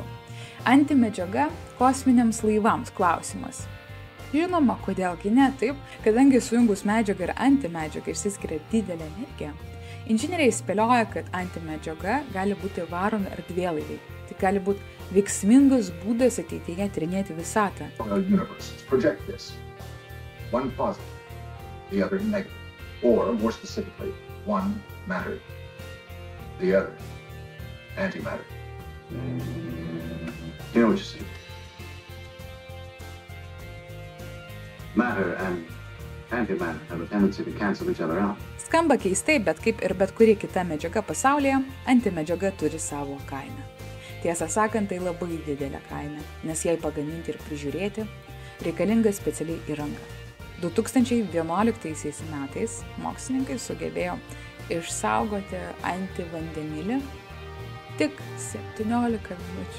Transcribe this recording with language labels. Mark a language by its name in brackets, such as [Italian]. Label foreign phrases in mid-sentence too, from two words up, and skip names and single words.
[Lithuanian] Antimedžiaga kosminiams laivams klausimas. Žinoma, kodėlgi ne, taip, kadangi sujungus medžiagą ir antimedžiagą išsiskiria didelė energija. Inžinieriai spėlioja, kad antimedžiaga gali būti varomi erdvėlaiviai. Tai gali būti veiksmingas būdas ateityje tyrinėti visatą. [English] Universes project this. One positive, the other negative. Or, more specifically, one matter, the other antimatter. You know what you see? Matter and antimatter have a tendency to cancel each other out. [Lithuanian] Skamba keistai, bet kaip ir bet kuri kita medžiaga pasaulyje, antimedžiaga turi savo kainą. Tiesą sakant, tai labai didelė kaina, nes jai pagaminti ir prižiūrėti reikalinga specialiai įranga. 2011 metais mokslininkai sugebėjo išsaugoti antivandenilį tik 17 minučių.